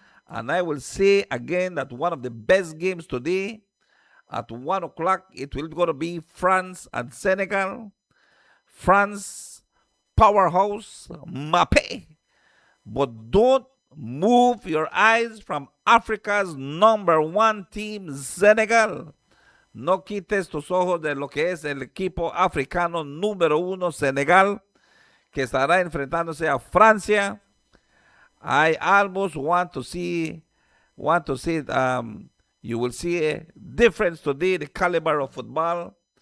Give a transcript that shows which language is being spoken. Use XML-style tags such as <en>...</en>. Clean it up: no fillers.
<en>And I will say again that one of the best games today at 1 o'clock, it will going to be France and Senegal. France, powerhouse, Mbappé. But don't move your eyes from Africa's number one team, Senegal.</en> <es>No quites tus ojos de lo que es el equipo africano número uno, Senegal, que estará enfrentándose a Francia.</es> <en>I almost want to see you will see a difference today, the caliber of football.</en>